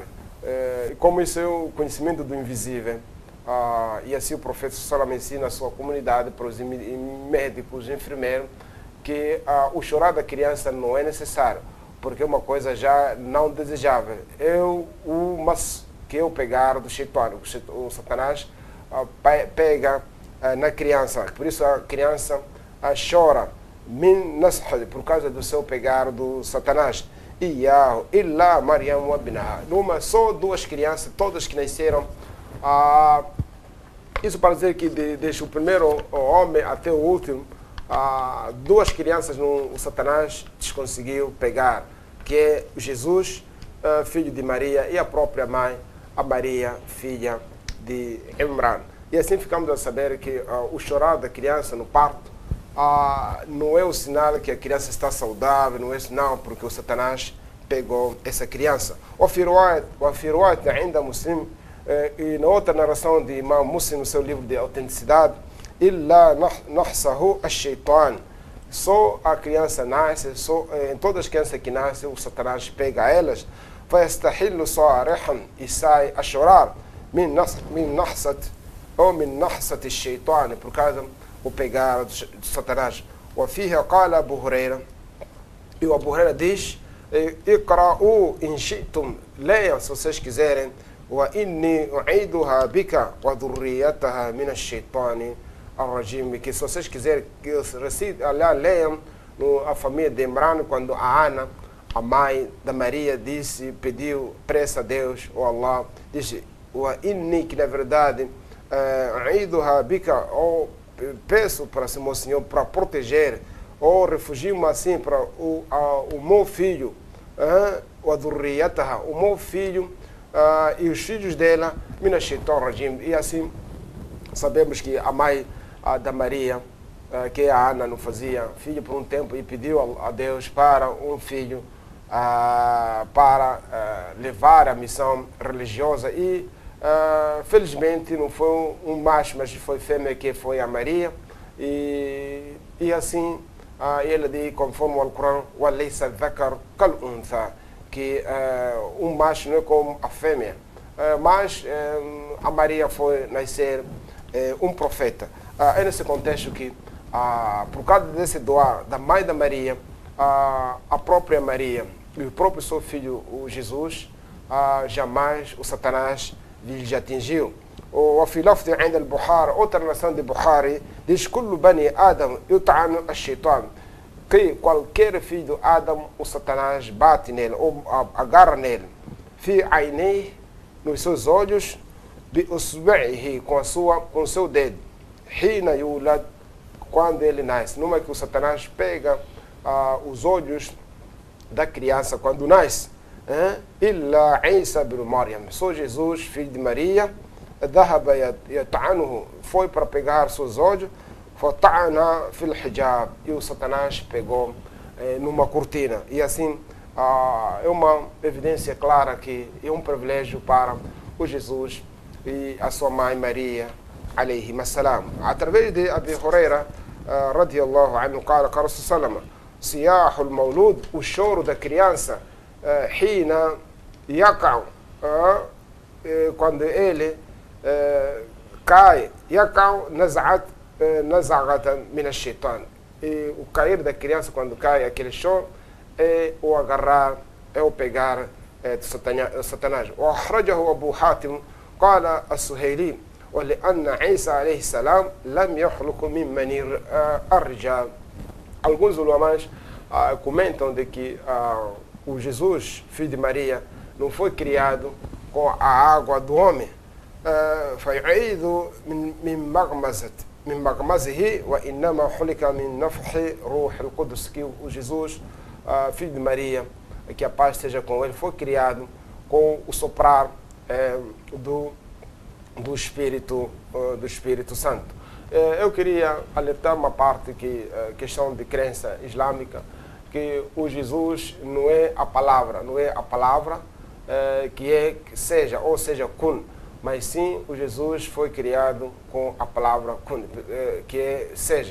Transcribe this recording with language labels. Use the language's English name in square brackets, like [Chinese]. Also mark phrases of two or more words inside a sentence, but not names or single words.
[Portuguese] Como isso é o conhecimento do invisível, e assim o profeta Sallallahu ensina a sua comunidade, para os médicos, enfermeiros, que o chorar da criança não é necessário, porque é uma coisa já não desejável. Que eu pegar do Shaitan, o Satanás pega na criança, por isso a criança chora, por causa do seu pegar do Satanás. [Arabic] إلا مريم وابنها. [Portuguese] Só duas crianças, todas que nasceram. Isso para dizer que desde o primeiro homem até o último, duas crianças o Satanás conseguiu pegar, que é Jesus, filho de Maria, e a própria mãe, a Maria, filha de Imran. E assim ficamos a saber que o chorar da criança no parto não é o sinal que a criança está saudável, não é sinal porque o Satanás pegou essa criança. O Firuat ainda Muslim, e na outra narração de Imam Muslim, no seu livro de autenticidade, [Arabic] إلا نخسه الشيطان. [Portuguese] Só a criança nasce, em todas as crianças que nascem, o Satanás pega elas, [Arabic] فيستهل صارخا, [Portuguese] e sai a chorar, [Arabic] من نخسة الشيطان, [Portuguese] por causa o pegar de Satanás. [Arabic] وفيه قال أبو هريرة, [Portuguese] e o Abu Huraira diz: [Arabic] اقرأوا إن شئتم, [Portuguese] leiam se vocês quiserem, [Arabic] وإني أعيدها بك وذريتها من الشيطان الرجيم, [Portuguese] que se vocês quiserem que eu recite, leiam a família de Imran, quando a Ana, a mãe da Maria, pediu pressa a Deus, ou Allah, disse: وإني, que na verdade [Arabic] أعيدها بك, [Portuguese] ou peço para o meu Senhor para proteger, ou refugio-me assim para o meu filho, o meu filho e os filhos dela, [Arabic] من الشيطان الرجيم. [Portuguese] E assim sabemos que a mãe da Maria, que a Ana não fazia filho por um tempo, e pediu a Deus para um filho, para levar a missão religiosa, e felizmente não foi um macho, mas foi fêmea, que foi a Maria, e assim ele diz, conforme o Alcorão, [Arabic] وليس ذكر كالأنثى, [Portuguese] que um macho não é como a fêmea, mas a Maria foi nascer um profeta. É nesse contexto que, por causa desse doar da mãe da Maria, a própria Maria e o próprio seu filho, o Jesus, jamais o Satanás lhe atingiu. [Arabic] وفي لفظ عند البخاري, [Portuguese] outra narração de Bukhari, diz: [Arabic] كل بني آدم يطعن الشيطان, [Portuguese] que qualquer filho de Adão, o Satanás bate nele, ou agarra nele, [Arabic] في عينيه, [Portuguese] nos seus olhos, بإصبعه, com seu dedo, [Arabic] حين يولد, [Portuguese] quando ele nasce. Numa que o Satanás pega os olhos da criança quando nasce. [Arabic] إلا عيسى بن مريم, [Portuguese] só Jesus, filho de Maria, [Arabic] ذهب يطعنه, [Portuguese] foi para pegar seus olhos, [Arabic] فطعن في الحجاب, [Portuguese] e o Satanás pegou numa cortina. E assim é uma evidência clara que é um privilégio para o Jesus e a sua mãe Maria, [Arabic] عليه السلام. [Portuguese] Através de [Arabic] Abi Huraira, رضي الله عنه, قال رسول سلم, صياح المولود, [Portuguese] o choro da criança, [Arabic] حين يقع, [Portuguese] quando ele cai, [Arabic] يقع نزعة من الشيطان, [Portuguese] e o cair da criança quando cai, aquele choro, é o agarrar, é o pegar de Satanás. [Arabic] وأخرجه أبو حاتم قال السهيلي ولأن عيسى عليه السلام لم يخلق من مني الرجال. [Portuguese] Alguns ulamãs comentam de que o Jesus, filho de Maria, não foi criado com a água do homem. [Arabic] فيعيد من مغمزه وإنما خلق من نفخ روح القدس, [Portuguese] que o Jesus, filho de Maria, que a paz esteja com ele, foi criado com o soprar do Espírito Santo. Eu queria alertar uma parte que questão de crença islâmica, que o Jesus não é a palavra que seja kun, mas sim o Jesus foi criado com a palavra kun, que é seja.